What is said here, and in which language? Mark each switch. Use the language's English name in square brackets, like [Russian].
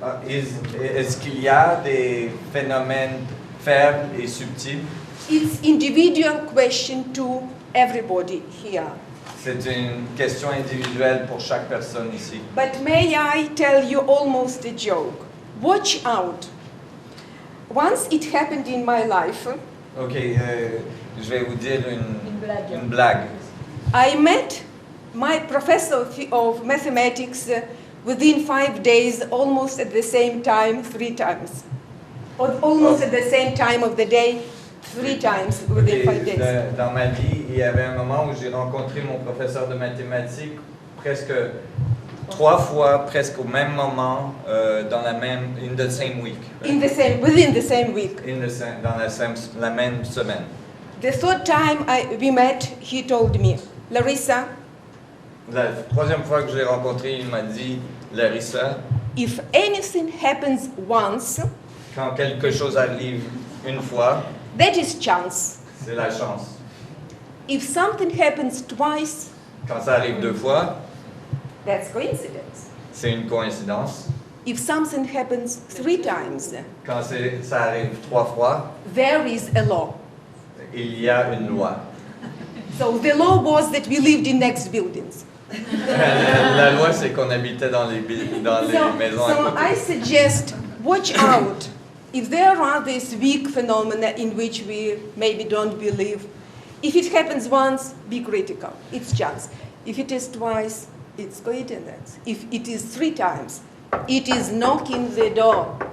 [French] Est-ce qu'il y a des phénomènes faibles et subtils? [English] It's individual question to everybody here. [French] C'est une question individuelle pour chaque personne ici. [English] But may I tell you almost a joke? Watch out. Once it happened in my life. [French] Ok, je vais vous dire une blague. [English] I met my professor of mathematics within 5 days, almost at the same time, 3 times. Or almost at the same time of the day, 3 times within 5 days. [French] Dans ma vie, il y avait un moment où j'ai rencontré mon professeur de mathématiques presque 3 fois, presque au même moment, dans [English] in the same week. Within the same week. [French] Dans la même semaine. [English] The third time we met, he told me, Larissa, [French] la troisième fois que je l'ai rencontré, il m'a dit, Larissa, [English] if anything happens once, [French] quand quelque chose arrive une fois, [English] that is chance. [French] C'est la chance. [English] If something happens twice, [French] quand ça arrive 2 fois, [English] that's coincidence. [French] C'est une coïncidence. [English] If something happens 3 times, [French] quand ça arrive 3 fois, [English] there is a law. [French] Il y a une loi. [English] So the law was that we lived in next buildings. [French] La loi, c'est qu'on habitait dans les maisons à côté. [English] I suggest, watch out. If there are these weak phenomena in which we maybe don't believe, if it happens once, be critical. It's chance. If it is twice, it's coincidence. If it is 3 times, it is knocking the door.